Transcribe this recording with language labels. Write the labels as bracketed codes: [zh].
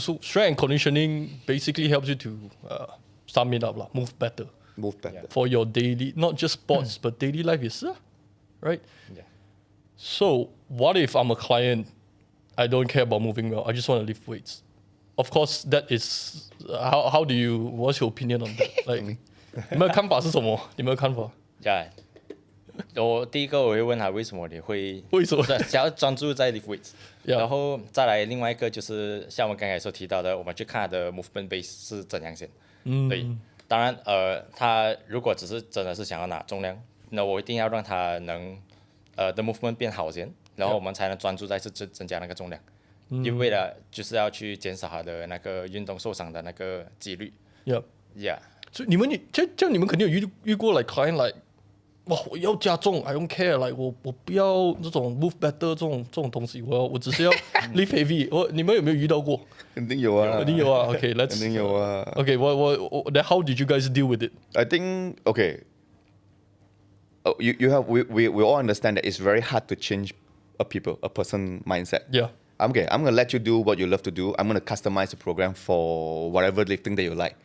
[en] So strength and conditioning basically helps you to sum it up, move better Move better. for your daily, not just sports, but daily life itself, right? Yeah. So what if I'm a client, I don't care about moving well, I just want to lift weights? Of course, that is, what's your opinion on that? [zh] Like, 你们的看法是什么？你们的看法？ [en] Yeah. [zh] 我第一个我会问他为什么你会想要专注在 [en] lift weights， [zh] 然后再来另外一个就是像我刚才所提到的，我们去看他的 [en] movement base [zh] 是怎样先。对，当然他如果只是真的是想要拿重量，那我一定要让他能的 movement 变好先，然后我们才能专注在增加那个重量，因为为了就是要去减少他的那个运动受伤的那个几率。 [en] Yeah。 [zh] 所以你们这样你们肯定有遇过 [en] like client like。 [zh] 哇！我要加重 ， [en] I don't care， [zh] like 我不要这种 [en] move better [zh] 这种东西，我只是要 [en] lift heavy。 [zh] 你们有没有遇到过？肯定有啊。肯定有啊。 [en] OK，let's。 [zh] 肯定有啊。 [en] OK， then how did you guys deal with it? I think okay. You have we all understand that it's very hard to change a person mindset. Yeah. Okay, I'm gonna let you do what you love to do. I'm gonna customize the program for whatever lifting that you like.